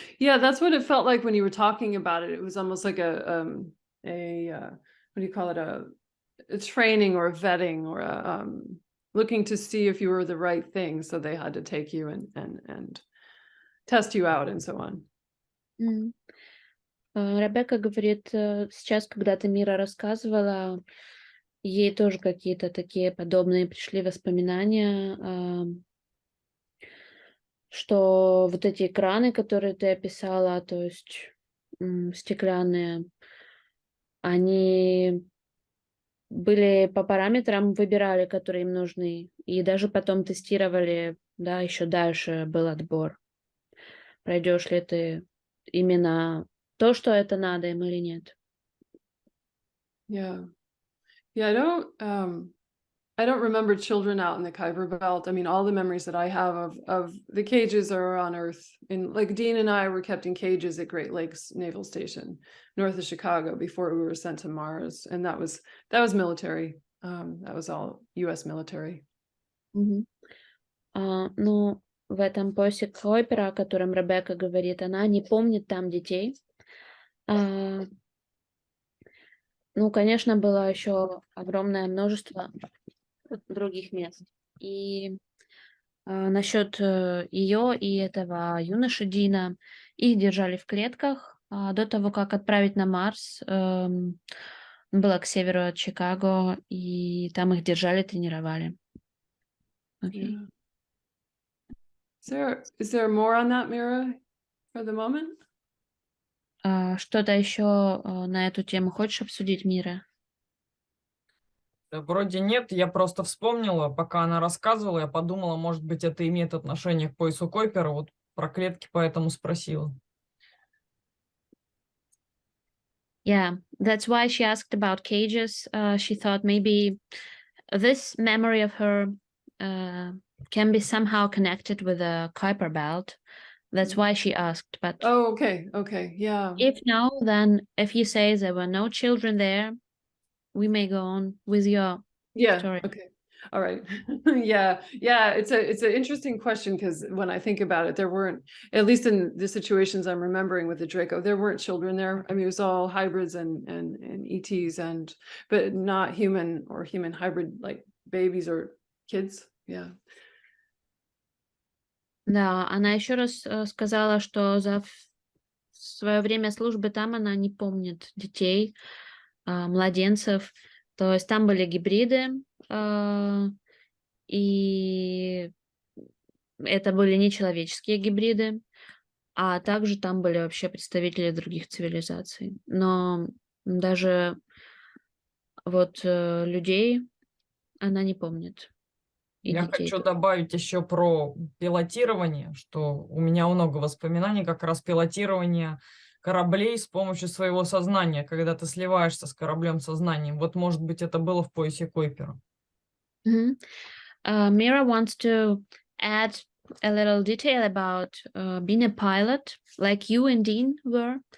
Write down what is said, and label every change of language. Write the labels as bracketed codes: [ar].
[en] Yeah, that's what it felt like when you were talking about it. It was almost like what do you call it? A training or a vetting or looking to see if you were the right thing. So they had to take you and test you out and so on. М. [ru] Ребекка говорит, сейчас, когда-то Мира рассказывала, ей тоже какие-то такие подобные пришли воспоминания, что вот эти экраны, которые ты описала, то есть стеклянные, они были по параметрам, выбирали, которые им нужны, и даже потом тестировали, да, еще дальше был отбор. Пройдешь ли ты именно то, что это надо им или нет. [en] Yeah. Yeah, I don't I don't remember children out in the Kuiper Belt. I mean, all the memories that I have of the cages are on Earth. And like Dean and I were kept in cages at Great Lakes Naval Station, north of Chicago, before we were sent to Mars. And that was military. That was all U.S. military. Мгм. [ru] Ну, в этом поясе Койпера, о котором Ребекка говорит, она не помнит там детей. А, Ну, конечно, было еще огромное множество других мест. И насчет ее и этого юноши Дина, их держали в клетках до того, как отправить на Марс. Было к северу от Чикаго, и там их держали, тренировали. [en] Окей. Yeah. Is there more on that, Mira, for the moment? [ru] Что-то еще на эту тему хочешь обсудить, Мира? Да, вроде нет, я просто вспомнила, пока она рассказывала, я подумала, может быть, это имеет отношение к поясу Койпера, вот про клетки поэтому спросила. [en] Yeah, that's why she asked about cages. She thought maybe this memory of her can be somehow connected with the Kuiper belt. That's why she asked. But Oh, okay, yeah. if no, then if you say there were no children there, we may go on with your story. Okay. All right. Yeah. It's an interesting question, because when I think about it, there weren't, at least in the situations I'm remembering with the Draco, there weren't children there. I mean, it was all hybrids and ETs, but not human or human hybrid, like babies or kids. Yeah. [ru] Да, она еще раз сказала, что за свое время службы там она не помнит детей, младенцев. То есть там были гибриды, и это были нечеловеческие гибриды, а также там были вообще представители других цивилизаций. Но даже вот людей она не помнит. И Я детей хочу тоже. добавить еще про пилотирование, что у меня много воспоминаний как раз пилотирования кораблей с помощью своего сознания, когда ты сливаешься с кораблем сознанием. Вот, может быть, это было в поясе Койпера. Мгм. [en] Mira wants to add a little detail about being a pilot, like you and Dean were.